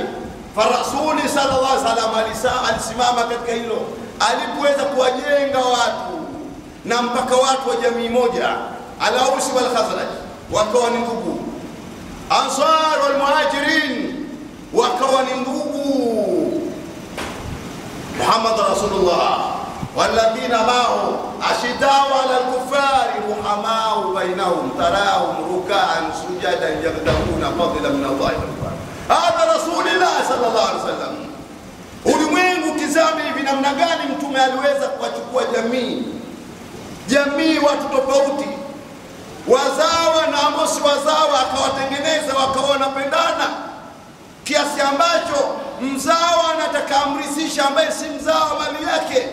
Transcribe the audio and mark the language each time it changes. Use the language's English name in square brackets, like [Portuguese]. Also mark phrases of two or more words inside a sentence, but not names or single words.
[Swahili] Farasuli [Arabic] صلى الله عليه وسلم [Swahili] alisimama katika hilo, alipoweza kuwajenga watu na mpaka watu wa jamii moja, al-Ausi wal Khazraj wakawa ni ndugu, Ansar wal Muhajirin wakawa ni ndugu. [Arabic] محمد رسول الله والذين معه أشداء على الكفار رحماء بينهم تراهم ركعا سجدا يبتغون فضلا من الله ورضوانه. هذا رسول الله صلى الله عليه وسلم. [Swahili] Ulimwengu kizami hivi namna gani mtume aliweza kuwachukua jamii watu tofauti, wazawa na ambao si wazawa, akawatengeneza wakawa wanapendana, kiasi ambacho mzawa anataka amrisisha ambaye si mzawa mali yake.